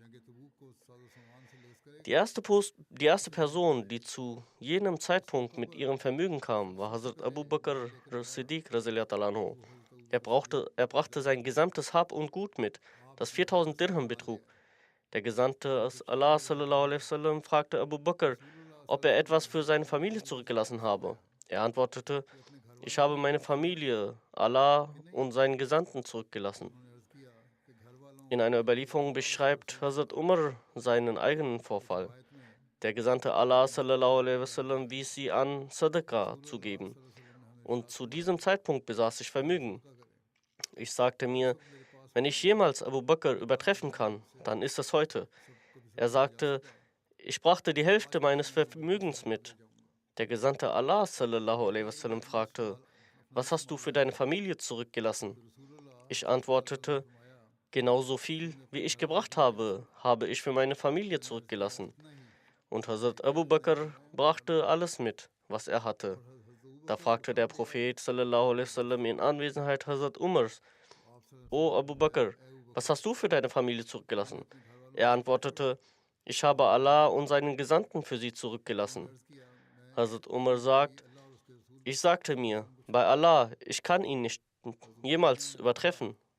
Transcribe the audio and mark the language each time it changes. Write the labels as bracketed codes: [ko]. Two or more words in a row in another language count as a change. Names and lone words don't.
[de] Die erste Person, die zu jenem Zeitpunkt mit ihrem Vermögen kam, war Hazrat Abu Bakr Siddiq [ar] رضي الله عنه. [de] Er brachte sein gesamtes Hab und Gut mit, das 4000 Dirham betrug. Der Gesandte Allah [ar] صلى الله عليه وسلم [de] fragte Abu Bakr, ob er etwas für seine Familie zurückgelassen habe. Er antwortete: Ich habe meine Familie, Allah und seinen Gesandten zurückgelassen. In einer Überlieferung beschreibt Hazrat Umar seinen eigenen Vorfall. Der Gesandte Allah [ar] صلى الله عليه وسلم [de] wies sie an, Sadaqa zu geben. Und zu diesem Zeitpunkt besaß ich Vermögen. Ich sagte mir, wenn ich jemals Abu Bakr übertreffen kann, dann ist es heute. Er sagte, ich brachte die Hälfte meines Vermögens mit. Der Gesandte Allah [ar] صلى الله عليه وسلم [de] fragte, was hast du für deine Familie zurückgelassen? Ich antwortete, genauso viel, wie ich gebracht habe, habe ich für meine Familie zurückgelassen. Und Hazrat Abu Bakr brachte alles mit, was er hatte. Da fragte der Prophet [ar] صلى الله عليه وسلم [de] in Anwesenheit Hazrat Umars: O Abu Bakr, was hast du für deine Familie zurückgelassen? Er antwortete, ich habe Allah und seinen Gesandten für sie zurückgelassen. Hazrat Umar sagt, ich sagte mir, bei Allah, ich kann ihn nicht jemals übertreffen.